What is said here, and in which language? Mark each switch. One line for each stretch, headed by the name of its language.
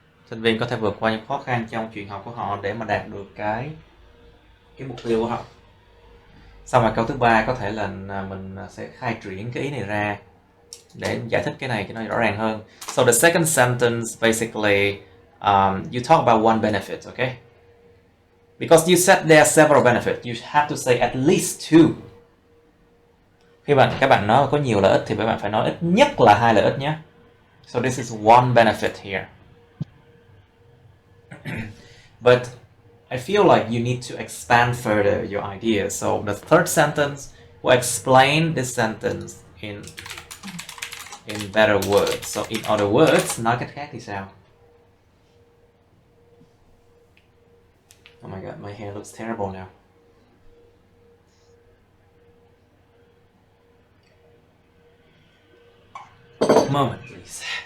Vietnamese: Sinh viên có thể vượt qua những khó khăn trong chuyện học của họ để mà đạt được cái mục tiêu của họ. Xong rồi câu thứ 3 có thể là mình sẽ khai triển cái ý này ra để giải thích cái này cho nó rõ ràng hơn.
English: So the second sentence basically you talk about one benefit, okay? Because you said there are several benefits, you have to say at least two.
Vietnamese: Khi các bạn nói có nhiều lợi ích thì các bạn phải nói ít nhất là 2 lợi ích nhé.
English: So this is one benefit here. But I feel like you need to expand further your idea. So the third sentence will explain this sentence in better words. So in other words,
Vietnamese: nói cách khác thì sao?
English: Oh my god, my hair looks terrible now. Moment, please.